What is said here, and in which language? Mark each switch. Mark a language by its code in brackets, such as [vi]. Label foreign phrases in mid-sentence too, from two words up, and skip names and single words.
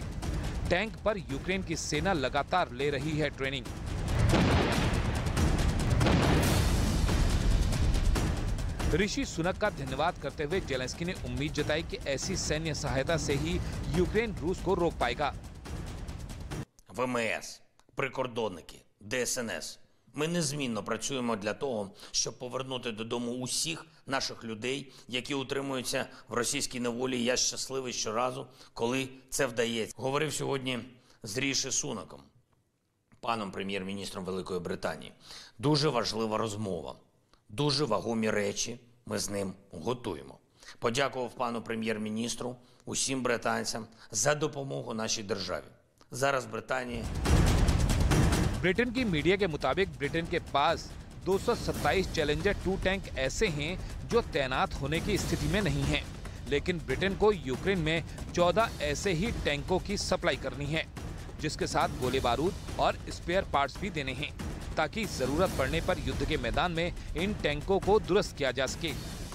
[hi] टैंक पर यूक्रेन की सेना लगातार ले रही है ट्रेनिंग। ऋषि सुनक का धन्यवाद करते हुए ज़ेलेंस्की ने उम्मीद जताई कि ऐसी सैन्य सहायता से ही यूक्रेन रूस को रोक पाएगा। [uk] ВМС, прикордонники, ДСНС. Ми незмінно працюємо для того, щоб повернути додому усіх наших людей, які утримуються в російській неволі. Я щасливий щоразу, коли це вдається. Говорив сьогодні з Ріші Сунаком, паном прем'єр-міністром Великої Британії. Дуже важлива розмова. Дуже вагомі речі ми з ним готуємо. Подякував пану прем'єр-міністру, усім британцям за допомогу нашій державі. Зараз Британії [hi] ब्रिटेन की मीडिया के मुताबिक ब्रिटेन के पास 227 चैलेंजर 2 टैंक ऐसे हैं जो तैनात होने की स्थिति में नहीं हैं, लेकिन ब्रिटेन को यूक्रेन में 14 ऐसे ही टैंकों की सप्लाई करनी है, जिसके साथ गोले बारूद और [en] spare parts [hi] भी देने हैं, ताकि जरूरत पड़ने पर युद्ध के मैदान में इन टैंकों को दुरुस्त किया जा सके।